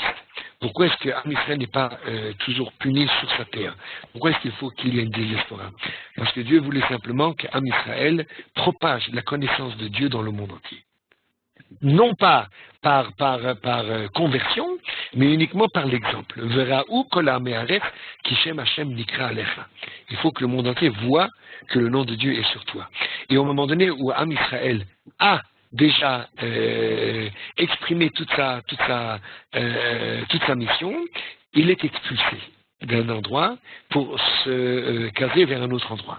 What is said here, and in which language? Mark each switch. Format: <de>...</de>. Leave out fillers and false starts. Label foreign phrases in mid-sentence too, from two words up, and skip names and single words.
<fr>Pourquoi est-ce que</fr> <he>עם ישראל</he> <fr>n'est pas toujours puni sur sa terre? Pourquoi est-ce qu'il faut qu'il y ait une diaspora? Parce que Dieu voulait simplement qu'</fr> <he>עם ישראל</he> <fr>propage la connaissance de Dieu dans le monde entier. Non pas par conversion, mais uniquement par l'exemple.</fr> <he>וראו כל עמי הארץ כי שם השם נקרא עליך.</he> <fr>Il faut que le monde entier voit que le nom de Dieu est sur toi. Et au moment donné où</fr> <he>עם ישראל</he> <fr>a déjà exprimé toute sa mission, il est expulsé d'un endroit pour se caser vers un autre endroit.</fr>